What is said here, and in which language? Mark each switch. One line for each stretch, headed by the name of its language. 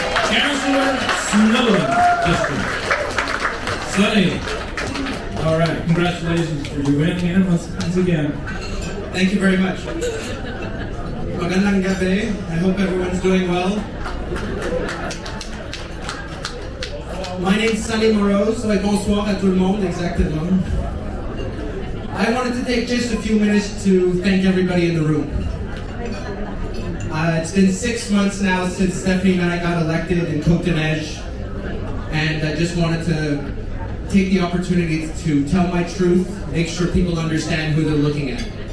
English: Councillor, Snowdon District. Sonny. All right, congratulations for your win, man, once again. Thank you very much.
Filipino: Magandang gabi.
English: I hope everyone's doing well. My name's Sonny Morose.
French: Bonsoir à tout le monde, exactement.
English: I wanted to take just a few minutes to thank everybody in the room. It's been 6 months now since Stephanie and I got elected in Côte-de-Neige, and I just wanted to take the opportunity to tell my truth, make sure people understand who they're looking at.